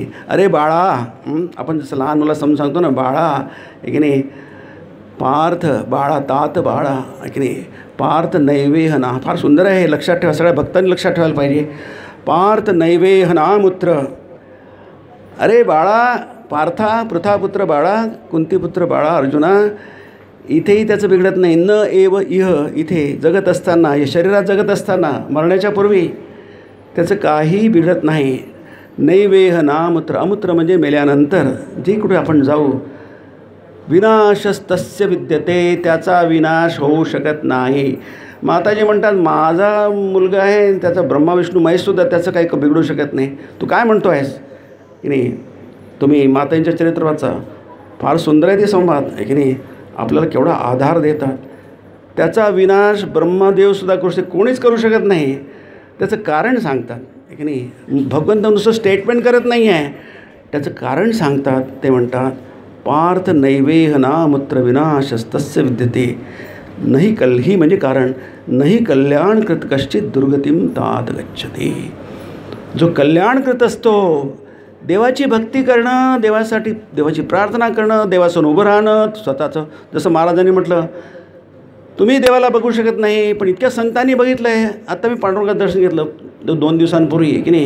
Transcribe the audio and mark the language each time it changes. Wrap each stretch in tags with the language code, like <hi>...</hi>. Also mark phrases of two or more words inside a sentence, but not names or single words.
<mr>अरे बाळा, आपण जसं लहान मुला सांगतो ना, बाळा की नाही, पार्थ बाळा, तात बाळा की नाही,</mr> <sa>पार्थ नैवेहना.</sa> <mr>फार सुंदर आहे हे, लक्षात ठेवा. सगळ्या भक्तांनी लक्षात ठेवायला पाहिजे.</mr> <sa>पार्थ नैवेहनामुत्र.</sa> <mr>अरे बाळा, पार्था पृथापुत्र बाळा, कुंतीपुत्र बाळा अर्जुना, इथेही त्याचं बिघडत नाही.</mr> <sa>न एव इह,</sa> <mr>इथे जगत असताना, या शरीरात जगत असताना, मरण्याच्या पूर्वी त्याचं काहीही बिघडत नाही.</mr> <sa>नैवेह नामूत्र.</sa> <mr>अमूत्र म्हणजे मेल्यानंतर जे कुठे आपण जाऊ,</mr> <sa>विनाशस्तस्य विद्यते,</sa> <mr>त्याचा विनाश होऊ शकत नाही. माताजी म्हणतात, माझा मुलगा आहे, त्याचा ब्रह्मा विष्णू महेशसुद्धा त्याचं काही बिघडू शकत नाही. तू काय म्हणतो आहेस की नाही. तुम्ही मातांच्या चरित्र वाचा, फार सुंदर आहे ते संवाद आहे की नाही. आपल्याला केवढा आधार देतात. त्याचा विनाश ब्रह्मदेवसुद्धा करू शकते, कोणीच करू शकत नाही. त्याचं कारण सांगतात की नाही. भगवंत नुसतं स्टेटमेंट करत नाही आहे, त्याचं कारण सांगतात. ते म्हणतात,</mr> <sa>पार्थ नैवेहनामुत्र विनाशस्तस्य विद्यते नाही</sa> <mr>ही म्हणजे कारण,</mr> <sa>नाही कल्याण कृत कश्चित दुर्गतीम तात गच्छते.</sa> <mr>जो</mr> <sa>कल्याण कृत</sa> <mr>असतो, देवाची भक्ती करणं, देवासाठी देवाची प्रार्थना करणं, देवासमोर उभं राहणं, स्वतःचं, जसं महाराजांनी म्हटलं, तुम्ही देवाला बघू शकत नाही, पण इतक्या संतांनी बघितलं आहे. आता मी पांडुरंगाचं दर्शन घेतलं 2 दिवसांपूर्वी की नाही.</mr>